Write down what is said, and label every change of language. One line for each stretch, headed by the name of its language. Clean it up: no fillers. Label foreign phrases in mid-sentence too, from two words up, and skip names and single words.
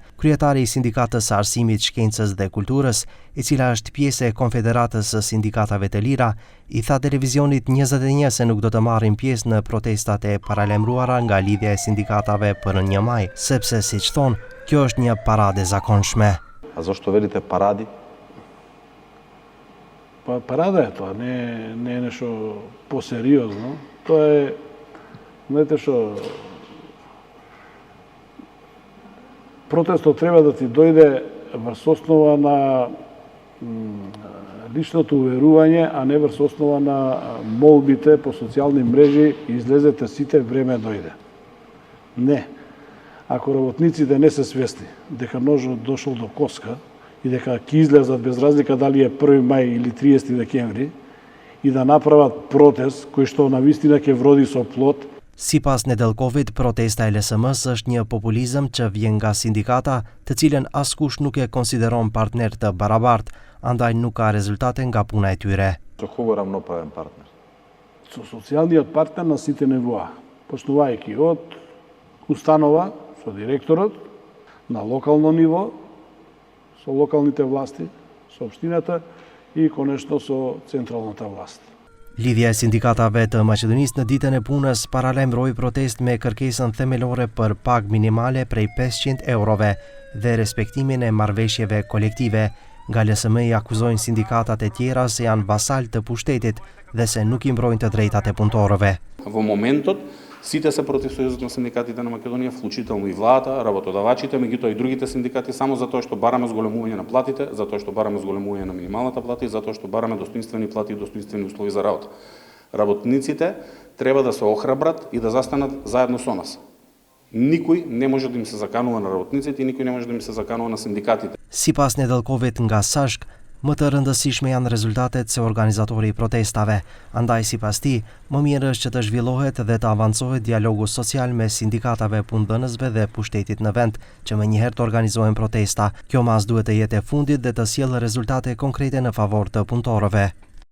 Albanian: Kryetari i Sindikatës së Arsimit, Shkencës dhe Kulturës, e cila është pjesë e Konfederatës së Sindikatave të Lira, i tha televizionit 21 se nuk do të marrin pjesë në protestat e paralajmëruara nga Lidhja e Sindikatave për 1 maj, sepse siç thonë, kjo është një paradë e zakonshme.
Macedonian: А зашто велите паради? Па парада е то, не е нешто посериозно. То е, знаете што, протестот треба да ти дојде врз основа на личното уверување, а не врз основа на молбите по социјални мрежи излезете сите, време дојде. Не. Ако работниците не се свесни дека ножот дошол до коска и дека ќе излезат без разлика дали е 1 мај или 30 декември и да направат протест кој што навистина ќе вроди со плод.
Albanian: Sipas Nedelkovit, protesta e LSM-s është një populizëm që vjen nga sindikata, të cilën askush nuk e konsideron partner të barabartë, andaj nuk ka rezultate nga puna e tyre.
Macedonian: Кого равноправен партнер? Со социјалниот партнер на сите нивоа, почнувајќи од установа со директорот, на локално ниво, со локалните власти, со општината и конечно со централната власт.
Albanian: Lidhja e Sindikatave të Maqedonisë në ditën e punës paralajmëroi protestë me kërkesën themelore për pagë minimale prej 500 eurove dhe respektimin e marrëveshjeve kolektive. Nga LSM-i akuzojnë sindikatat e tjera se janë vasal të pushtetit dhe se nuk i mbrojnë të drejtat e punëtorëve.
Macedonian: Во моментот сите се против Сојузот на синдикатите на Македонија, вклучително и владата, работодавачите, меѓутоа и другите синдикати, само затоа што бараме зголемување на платите, затоа што бараме зголемување на минималната плата и затоа што бараме достоинствени плати и достоинствени услови за работа. Работниците треба да се охрабрат и да застанат заедно со нас. Никој не може да им се заканува на работниците и никој не може да им се заканува на синдикатите.
Albanian: Sipas Nedelkovit nga SASHK, më të rëndësishme janë rezultatet se organizatori i protestave. Andaj sipas tij, më mirë është që të zhvillohet dhe të avancohet dialogu social me sindikatave punëdhënësve dhe pushtetit në vend, që menjëherë të organizohen protesta. Kjo mas duhet të jetë e fundit dhe të sjellë rezultate konkrete në favor të punëtorëve.